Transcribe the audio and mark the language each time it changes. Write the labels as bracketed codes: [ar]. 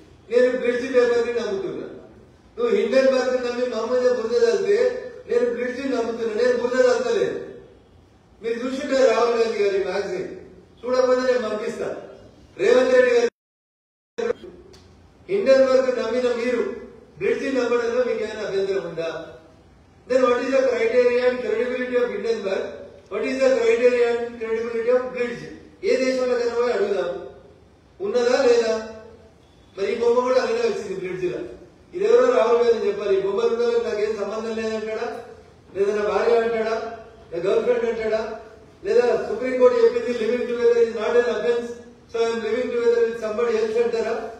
[te] నేను blitz paper ని నమ్ముతున్నా. నువ్వు హిండెన్బర్గ్ నమ్మి మహమ్మద్ బురద చల్లితే నేను బ్లిడ్జ్ నమ్ముతున్నా. నేను బురద చల్లలేదు. మీరు చూసుంటారు రాహుల్ గాంధీ గారి మ్యాగజైన్, చూడకపోతే నేను పంపిస్తా. రేవంత్ రెడ్డి గారు హిండెన్బర్గ్ నమ్మిన మీరు బ్లిడ్జ్ నమ్మడంలో మీకు ఏమైనా అభ్యంతరం ఉందా? [en] Then what is the criteria and credibility of Hindenburg? What is the criteria and credibility of Blitz? [te] ఏ దేశంలో కనుక అడుగుదాం, ఉన్నదా లేదా? మరి ఈ బొమ్మ కూడా అలానే వచ్చింది బ్లిడ్జ్ లా. ఇదెవరో రాహుల్ గాంధీ చెప్పాలి. ఈ బొమ్మలు ఉన్న నాకేం సంబంధం లేదంటాడా, లేదా నా భార్య అంటాడా, నా గర్ల్ ఫ్రెండ్ అంటాడా, లేదా సుప్రీంకోర్టు చెప్పింది [en] living together is not an offence, so I'm living together with somebody else [te] అంటారా?